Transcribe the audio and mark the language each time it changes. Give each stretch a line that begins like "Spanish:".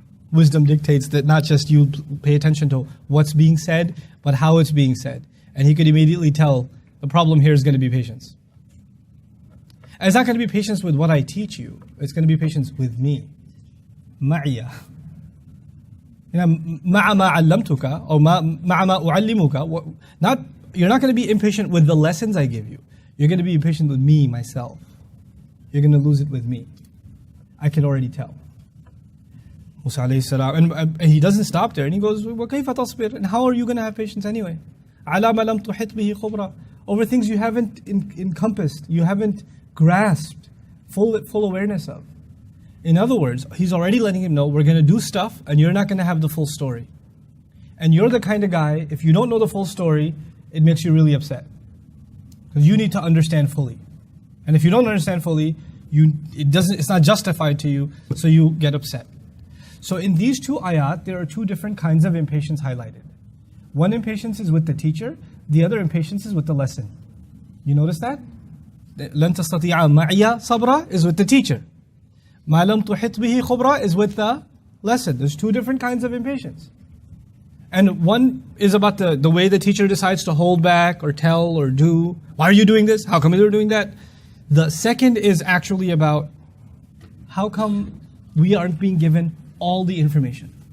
English: Wisdom dictates that not just you pay attention to what's being said, but how it's being said. And he could immediately tell the problem here is going to be patience. And it's not going to be patience with what I teach you. It's going to be patience with me.
Arabic: Ma'ya. مع ما علمتك
English: or
Arabic: مع ما أعلمك.
English: You're not going to be impatient with the lessons I give you. You're going to be impatient with me, myself. You're going to lose it with me. I can already tell. Musa alayhi salam, and he doesn't stop there, and he goes,
Arabic: وَكَيْفَ تَصْبِرْ?
English: And how are you going to have patience anyway?
Arabic: عَلَى مَا لَمْ تُحِطْ بِهِ خُبْرًا.
English: Over things you haven't encompassed, you haven't grasped full awareness of. In other words, he's already letting him know, we're going to do stuff, and you're not going to have the full story. And you're the kind of guy, if you don't know the full story, it makes you really upset. Because you need to understand fully. And if you don't understand fully, it's not justified to you, so you get upset. So in these two ayat, there are two different kinds of impatience highlighted. One impatience is with the teacher, the other impatience is with the lesson. You notice that?
Arabic: لَن تَسْتَطِيعَ مَعِيَ صَبْرًا
English: is with the teacher.
Arabic: مَا لَمْ تُحِطْ بِهِ خُبْرًا
English: is with the lesson. There's two different kinds of impatience. And one is about the way the teacher decides to hold back or tell or do. Why are you doing this? How come you're doing that? The second is actually about how come we aren't being given all the information.